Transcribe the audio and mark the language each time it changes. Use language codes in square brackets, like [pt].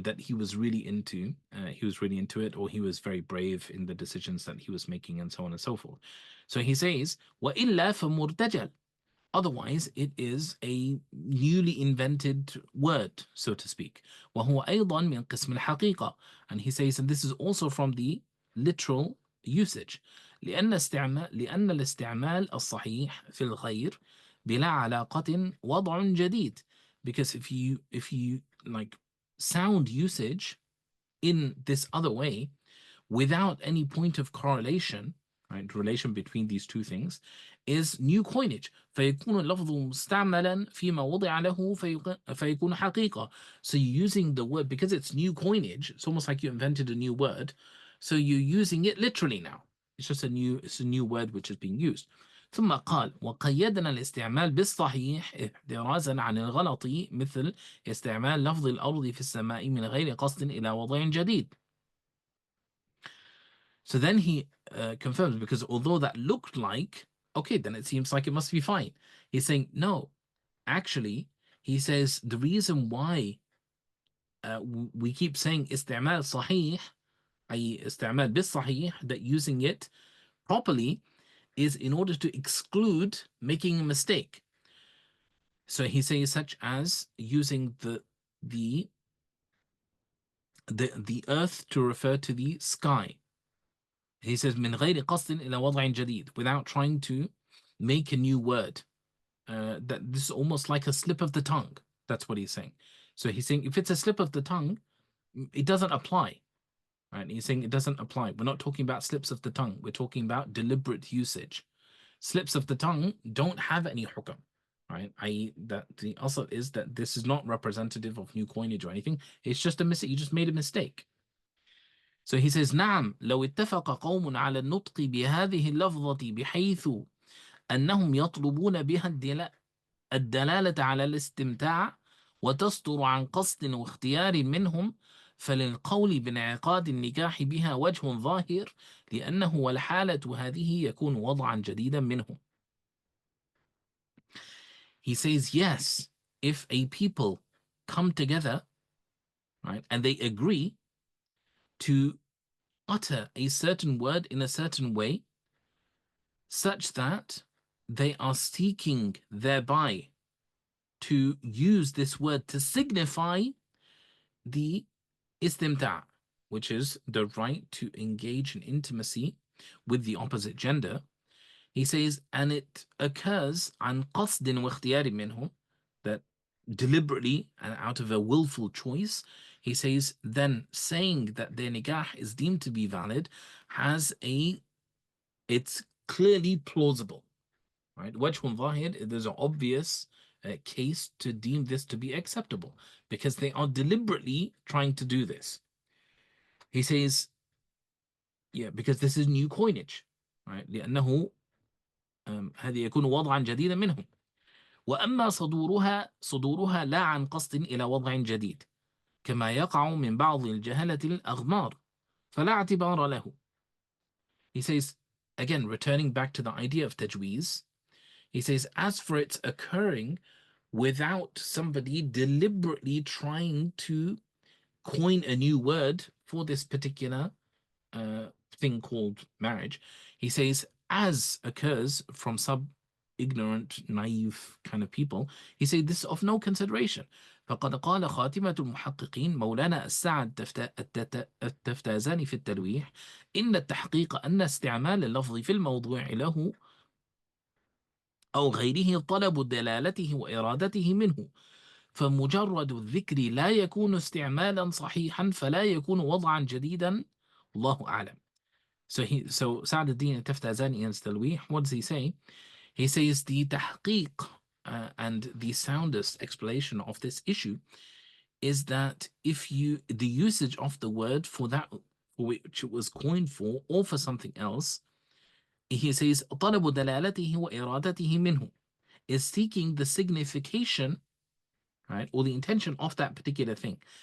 [en] that he was really into it, or he was very brave in the decisions that he was making, and so on and so forth. So he says, [ar] وَإِلَّا فَمُرْتَجَلٌ. [en] Otherwise, it is a newly invented word, so to speak. [ar] وهو أيضا من قسم الحقيقة. [en] And he says, and this is also from the literal usage. [ar] لأن الاستعمال الصحيح في الغير بلا علاقة وضع جديد. [en] Because if you like sound usage in this other way without any point of correlation, right, relation between these two things, is new coinage. [ar] فيكون اللفظ مستعملا فيما وضع له فيكون حقيقة. [en] So you're using the word, because it's new coinage, it's almost like you invented a new word. So you're using it literally now. It's a new word which is being used. [ar] ثم قال وقيدنا الاستعمال بالصحيح احترازا عن الغلط مثل استعمال لفظ الأرض في السماء من غير قصد إلى وضع جديد. [en] So then he confirms, because although that looked like, okay, then it seems like it must be fine. He's saying, no, actually, he says the reason why we keep saying [ar] استعمال صحيح, أي استعمال بالصحيح, [en] that using it properly is in order to exclude making a mistake. So he says, such as using the earth to refer to the sky. He says [ar] من غير قصد إلى وضع جديد, [en] without trying to make a new word. That this is almost like a slip of the tongue. That's what he's saying. So he's saying if it's a slip of the tongue, it doesn't apply. Right? He's saying it doesn't apply. We're not talking about slips of the tongue. We're talking about deliberate usage. Slips of the tongue don't have any hukam. Right? I.e. that the asl is that this is not representative of new coinage or anything. It's just a mistake. You just made a mistake. [ar] So he says, نعم لو اتفق قوم على النطق بهذه اللفظة بحيث أنهم يطلبون بها الدلالة على الاستمتاع وتصدر عن قصد واختيار منهم فللقول بانعقاد النكاح بها وجه ظاهر لأنه والحالة هذه يكون وضعا جديدا منهم. [en] He says, yes, if a people come together, right, and they agree to utter a certain word in a certain way, such that they are seeking thereby to use this word to signify the istimta', which is the right to engage in intimacy with the opposite gender. He says, and it occurs [ar] عن قصد واختيار منه, [en] that deliberately and out of a willful choice. He says, then saying that their nikah is deemed to be valid it's clearly plausible, right? [ar] وجه ظاهر, [en] there's an obvious case to deem this to be acceptable, because they are deliberately trying to do this. He says, yeah, because this is new coinage, right? [ar] لأنه هذه يكون وضعا جديدا منهم. وأما صدورها لا عن قصد إلى وضع جديد كما يقع من بعض الجهلة الأغمار فلا اعتبار له. [en] He says, again, returning back to the idea of tajweez, he says, as for its occurring without somebody deliberately trying to coin a new word for this particular thing called marriage, he says, as occurs from ignorant, naive kind of people, he says this is of no consideration. [ar] فقد قال خاتمة المحققين مولانا السعد التفتازاني في التلويح إن التحقيق أن استعمال اللفظ في الموضوع له أو غيره طلب دلالته وإرادته منه فمجرد الذكر لا يكون استعمالا صحيحا فلا يكون وضعا جديدا الله أعلم. [en] So Sa'd al-Din al-Taftazani in Talwih, what does he say? He says the tahqiq and the soundest explanation of this issue is that the usage of the word for that for which it was coined for, or for something else, he says [ar] طلب دلالته وإرادته منه, [en] is seeking the signification, right, or the intention of that particular thing.